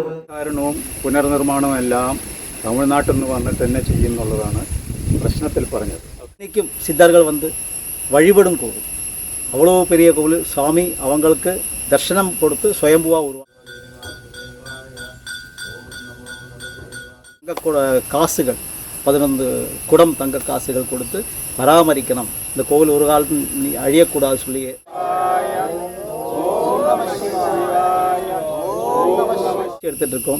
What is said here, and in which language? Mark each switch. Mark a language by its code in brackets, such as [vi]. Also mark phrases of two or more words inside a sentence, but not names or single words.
[ml] കാരണവും പുനർനിർമ്മാണവും എല്ലാം തമിഴ്നാട്ടിൽ നിന്ന് വന്നിട്ട് തന്നെ ചെയ്യുന്നുള്ളതാണ് പ്രശ്നത്തിൽ പറഞ്ഞത്. [ta] இன்றைக்கும் சித்தர்கள் வந்து வழிபடும் கோவில், அவ்வளோ பெரிய கோவில். சுவாமி அவங்களுக்கு தர்சனம் கொடுத்து சுயம்புவாக உருவாங்க. தங்க காசுகள் 11 குடம் தங்க காசுகள் கொடுத்து பராமரிக்கணும், இந்த கோவில் ஒரு காலத்தில் அழியக்கூடாது சொல்லி எடுத்துகிட்டு இருக்கோம்.